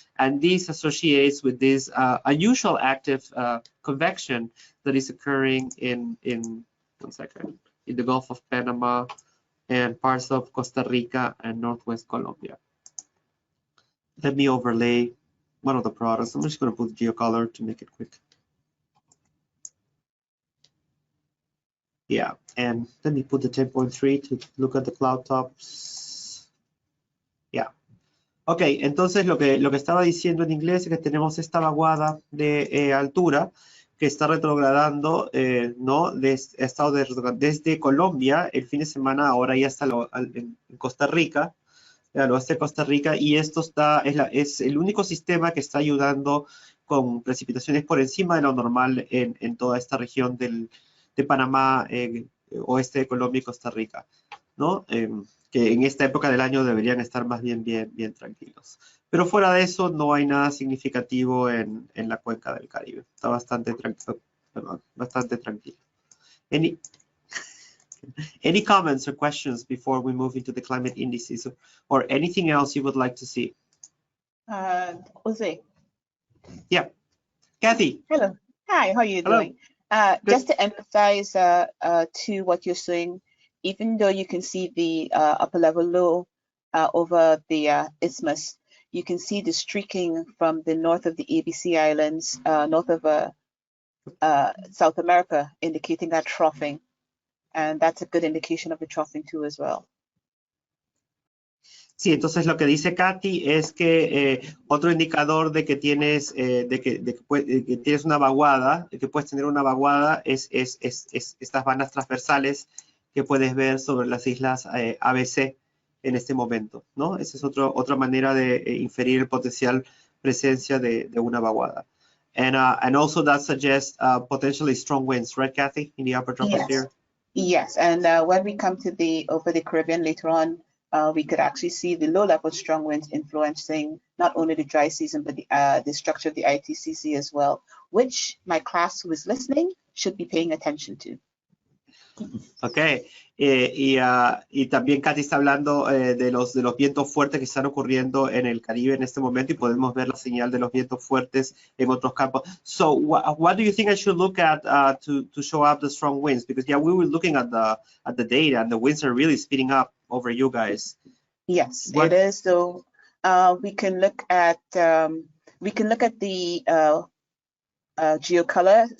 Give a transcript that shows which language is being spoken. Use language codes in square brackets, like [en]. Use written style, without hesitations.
[en] And this associates with this unusual active convection that is occurring in the Gulf of Panama and parts of Costa Rica and Northwest Colombia. Let me overlay one of the products. I'm just going to put geocolor to make it quick. Yeah, and let me put the 10.3 to look at the cloud tops. Yeah. [es] Ok, entonces lo que estaba diciendo en inglés es que tenemos esta vaguada de altura que está retrogradando, ¿no? Desde Colombia el fin de semana, ahora ya está en Costa Rica, al oeste de Costa Rica, y esto es el único sistema que está ayudando con precipitaciones por encima de lo normal en toda esta región de Panamá, oeste de Colombia y Costa Rica, ¿no? Que en esta época del año deberían estar más bien tranquilos. Pero fuera de eso, no hay nada significativo en la cuenca del Caribe. Está bastante tranquilo. [en] Any comments or questions before we move into the climate indices or anything else you would like to see? Jose. Yeah. Kathy. Hello. Hi, how are you Hello. doing? Just to emphasize to what you're saying, even though you can see the upper level low over the isthmus, you can see the streaking from the north of the ABC Islands, north of South America, indicating that troughing. And that's a good indication of the troughing too as well. [es] Sí, entonces lo que dice Katy es que otro indicador de que tienes, que tienes una vaguada, de que puedes tener una vaguada, es estas bandas transversales que puedes ver sobre las islas ABC en este momento, ¿no? Esa es otra manera de inferir el potencial presencia de una vaguada. [en] And also that suggests potentially strong winds, right, Kathy, in the upper troposphere? Yes, and when we come to over the Caribbean later on, we could actually see the low-level strong winds influencing not only the dry season, but the structure of the ITCC as well, which my class who is listening should be paying attention to. [es] Ok, y también Katy está hablando de los vientos fuertes que están ocurriendo en el Caribe en este momento y podemos ver la señal de los vientos fuertes en otros campos. [en] So what do you think I should look at to show up the strong winds? Because yeah, we were looking at the data and the winds are really speeding up over you guys. Yes, it is. So we can look at the geocolor.